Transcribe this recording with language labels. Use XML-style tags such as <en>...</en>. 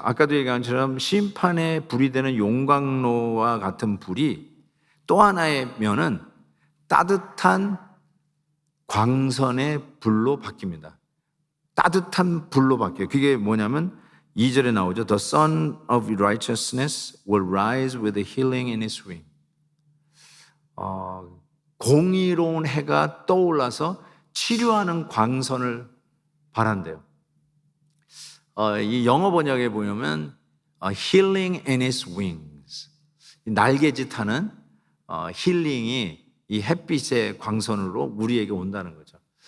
<ko>아까도 얘기한 것처럼 심판의 불이 되는 용광로와 같은 불이 또 하나의 면은 따뜻한 광선의 불로 바뀝니다. 따뜻한 불로 바뀌어요. 그게 뭐냐면 2절에 나오죠.</ko> <en>The Son of Righteousness will rise with healing in his wing.</en> <ko>공의로운 해가 떠올라서 치료하는 광선을 바란대요. 이 영어 번역에 보면</ko> <en>healing in his wings.</en> <ko>날개짓하는 힐링이 이 햇빛의 광선으로 우리에게 온다는 거죠.</ko>